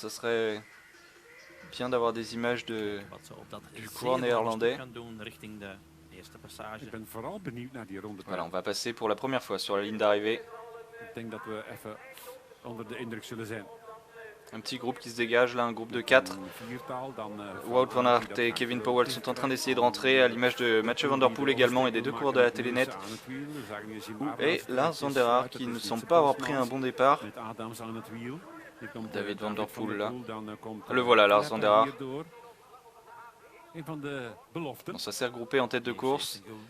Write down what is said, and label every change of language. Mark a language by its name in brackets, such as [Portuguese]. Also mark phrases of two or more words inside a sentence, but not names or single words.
[French] Ce serait bien d'avoir des images du coureur néerlandais. Voilà, on va passer pour la première fois sur la ligne d'arrivée. Un petit groupe qui se dégage là, un groupe de 4. Wout van Aert et Kevin Powell sont en train d'essayer de rentrer, à l'image de Mathieu Van Der Poel également et des deux coureurs de la Telenet. Et Lars van der Haar qui ne semble pas avoir pris un bon départ. David Van Der Poel là. Le voilà, Lars van der Haar. Bon, ça s'est regroupé en tête de course.